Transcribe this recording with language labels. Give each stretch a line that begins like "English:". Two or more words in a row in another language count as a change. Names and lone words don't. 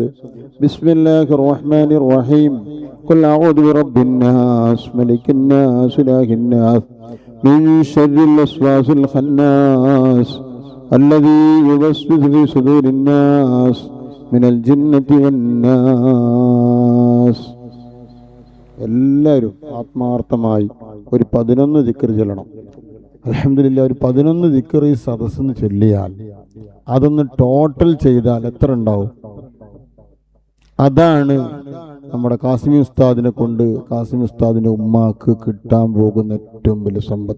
Arabic: بسم الله الرحمن الرحيم. قل أعوذ برب الناس ملك الناس إله الناس من شر الوسواس الخناس الذي يوسوس في صدور الناس من الجنة والناس.
Malayalam: എല്ലാവരും ആത്മാർത്ഥമായി ഒരു 11 ദിക്ർ ചൊല്ലണം. അൽഹംദുലില്ലാ, ഒരു 11 ദിക്ർ ഈ സദസ്സിന് ചൊല്ലിയാൽ അതൊന്ന് ടോട്ടൽ ചെയ്താൽ എത്ര ഉണ്ടാവും? അതാണ് നമ്മുടെ കാസിമി ഉസ്താദിനെ കൊണ്ട് കാസിമി ഉസ്താദിന്റെ ഉമ്മാക്ക് കിട്ടാൻ പോകുന്ന ഏറ്റവും വലിയ സമ്പത്ത്.